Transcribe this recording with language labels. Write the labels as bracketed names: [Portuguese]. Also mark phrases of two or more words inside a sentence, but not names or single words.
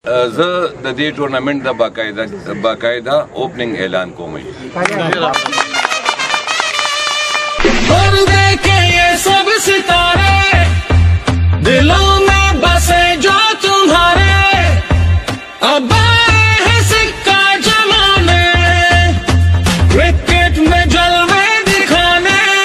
[Pashto] زه د دې ټورنمنت د باقاعده اوپننګ اعلان کوم [Hindi] सब सितारे दिलों में बसे जो तुम्हारे अब है सिक्का जमाने क्रिकेट में जलवे दिखाने